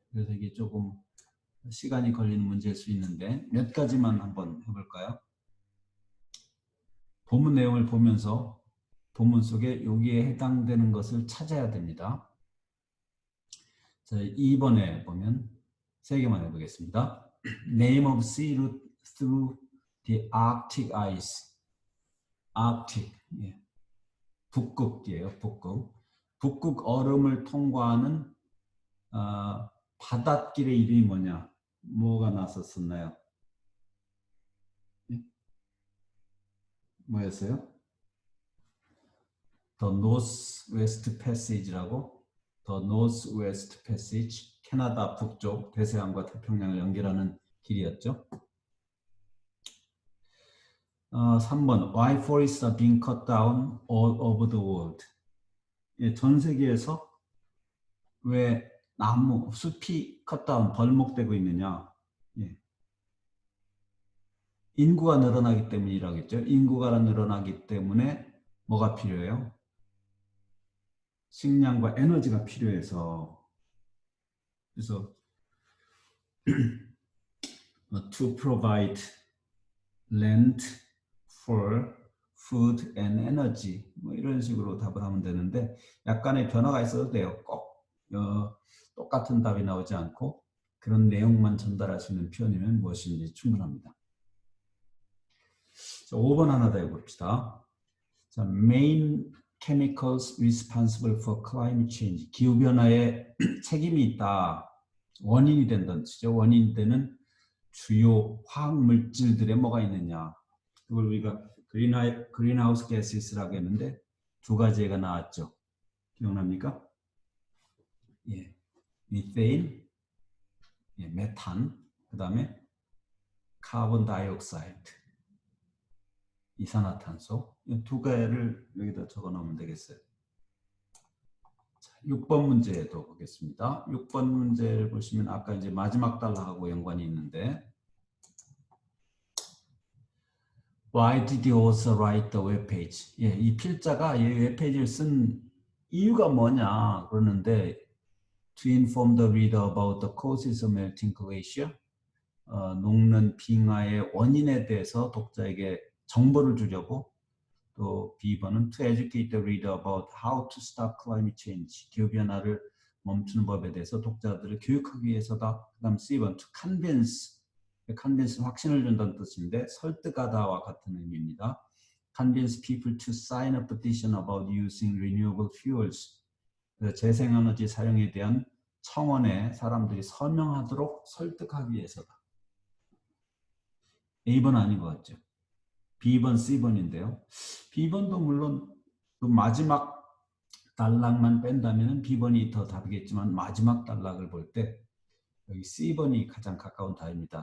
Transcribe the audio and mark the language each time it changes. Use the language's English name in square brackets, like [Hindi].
[Korean] 그래서 이게 조금 시간이 걸리는 문제일 수 있는데 몇 가지만 한번 해볼까요? 본문 내용을 보면서 본문 속에 여기에 해당되는 것을 찾아야 됩니다. 자, 2번에 보면 3개만 해보겠습니다. [English] Name of sea route through the Arctic ice. [Korean] Arctic. 예. 북극이에요. 북극. 북극 얼음을 통과하는 바닷길의 이름이 뭐냐? 뭐가 나섰었나요? 예? 뭐였어요? [English] The Northwest Passage라고. The Northwest Passage. [Korean] 캐나다 북쪽 대서양과 태평양을 연결하는 길이었죠. [English] 3번 Why forests are being cut down all over the world. [Korean] 예, 전 세계에서 왜 나무, 숲이 cut down, 벌목되고 있느냐. 예. 인구가 늘어나기 때문이라겠죠. 인구가 늘어나기 때문에 뭐가 필요해요? 식량과 에너지가 필요해서. 그래서 [English] to provide land for food and energy [Korean] 뭐 이런 식으로 답을 하면 되는데 약간의 변화가 있어도 돼요. 꼭 똑같은 답이 나오지 않고 그런 내용만 전달할 수 있는 표현이면 무엇인지 충분합니다. 자, 5번 하나 더 해봅시다. [English] 자, main chemicals responsible for climate change. [Korean] 기후변화에 책임이 있다. 원인이 된다는 뜻이죠. 원인이 되는 주요 화학물질들에 뭐가 있느냐. 그걸 우리가 그린하우스 가스라고 했는데 2가지가 나왔죠. 기억납니까? 예, 미세인, 예, 메탄, 그 다음에 카본 다이옥사이드, 이산화탄소. 이 2개를 여기다 적어 놓으면 되겠어요. 자, 6번 문제도 보겠습니다. 6번 문제를 보시면 아까 이제 마지막 단락하고 연관이 있는데 [English] Why did the author write the web page? [Korean] 예, 이 필자가 이 웹페이지를 쓴 이유가 뭐냐 그러는데 [English] To inform the reader about the causes of melting glacier. [Korean] 녹는 빙하의 원인에 대해서 독자에게 정보를 주려고. 또 B번은 [English] To educate the reader about how to stop climate change. [Korean] 기후변화를 멈추는 법에 대해서 독자들을 교육하기 위해서다. 그 다음 C번 [English] To convince. [Korean] convince 확신을 준다는 뜻인데 설득하다와 같은 의미입니다. [English] Convince people to sign a petition about using renewable fuels. [Korean] 재생에너지 사용에 대한 청원에 사람들이 서명하도록 설득하기 위해서다. A번 아닌 것 같죠? B번, C번인데요. B번도 물론 그 마지막 단락만 뺀다면 B번이 더 답이겠지만 마지막 단락을 볼 때 여기 C번이 가장 가까운 답입니다.